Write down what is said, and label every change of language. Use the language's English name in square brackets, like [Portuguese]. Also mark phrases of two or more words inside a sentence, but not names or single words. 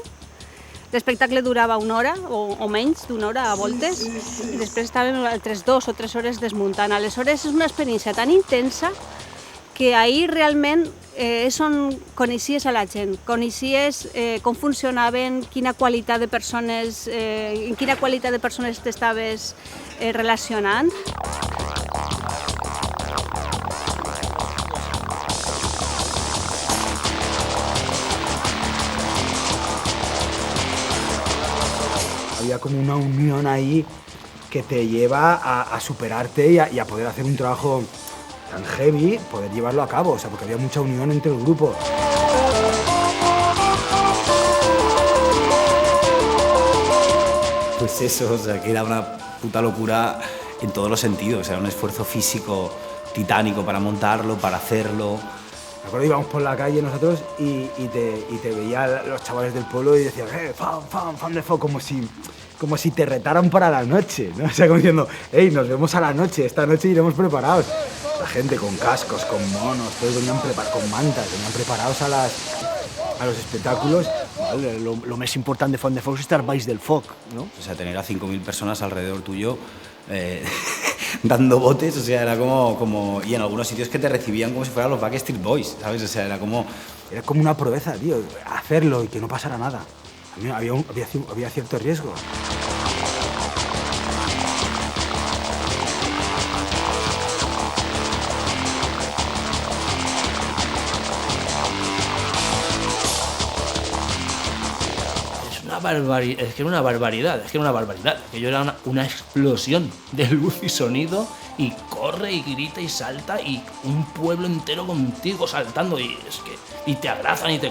[Catalan] L'espectacle durava una hora o menys d'una hora a voltes i després estàvem altres 2 o 3 hores desmuntant. Aleshores és una experiència tan intensa que ahir realment és on coneixies a la gent, coneixies com funcionaven, en quina qualitat de persones t'estaves relacionant. [Spanish] Había como una unión ahí que te lleva a superarte y a poder hacer un trabajo tan heavy, poder llevarlo a cabo, o sea, porque había mucha unión entre el grupo. Pues eso, o sea, que era una puta locura en todos los sentidos, o sea, un esfuerzo físico titánico para montarlo, para hacerlo. Me acuerdo, íbamos por la calle nosotros y te veía los chavales del pueblo y decían, fan de Foc, como si te retaran para la noche, ¿no? O sea, como diciendo, hey, nos vemos a la noche, esta noche iremos preparados. La gente con cascos, con monos, todos venían con mantas, venían preparados a los espectáculos. [Catalan] Vale, lo més important de Font de Foc és estar baix del foc, ¿no? [Spanish] O sea, tener a 5.000 personas alrededor tuyo dando botes, o sea, era como... Y en algunos sitios que te recibían como si fueran los Backstreet Boys, ¿sabes? O sea, era como... Era como una proeza, tío, hacerlo y que no pasara nada. A mí había cierto riesgo. Es que era una barbaridad, Aquello era una explosión de luz y sonido y corre y grita y salta y un pueblo entero contigo saltando y te abrazan y te...